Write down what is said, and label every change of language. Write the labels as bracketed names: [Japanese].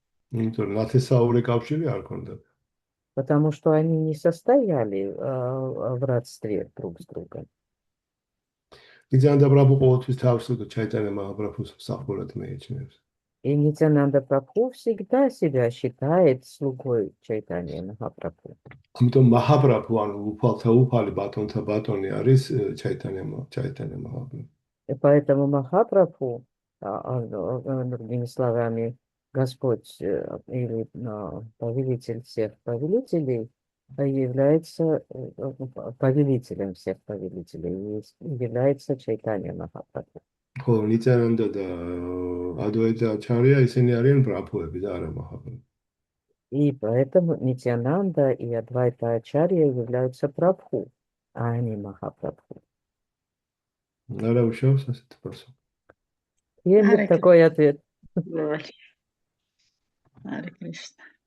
[Georgian] იმიტომ რომ ნათესაური კავშირი არ ქონდათ. [Russian] Потому что они не состояли в родстве друг с другом. [Georgian] ნიცანანდა პრაბჰუ ყოველთვის თავს ჩაიტანია მაჰაპრაბჰუს მსახურად მეიჩნევს. [Russian] И Нитянанда Прабху всегда себя считает слугой Чайтаньи Махапрабху. [Georgian] ამიტომ მაჰაპრაბჰუ ანუ უფალთა უფალი ბატონთა ბატონი არის ჩაიტანია მაჰაპრაბჰუ. [Russian] И поэтому Махапрабху, другими словами, Господь или повелитель всех повелителей, является повелителем всех повелителей, является Чайтанья Махапрабху. [Georgian] ხო, ნიცანანდა და ადვაიტა ачарья ისინი არიან პრაბჰუები და არა მაჰაპრაბჰუ. [Russian] И поэтому Нитьянанда и Адвайта Ачарья являются Прабху, а не Махапрабху. [Georgian] არა უშავს ასეთ პასუხს. [Russian] Именно такой ответ. Говори. Харе Кришна.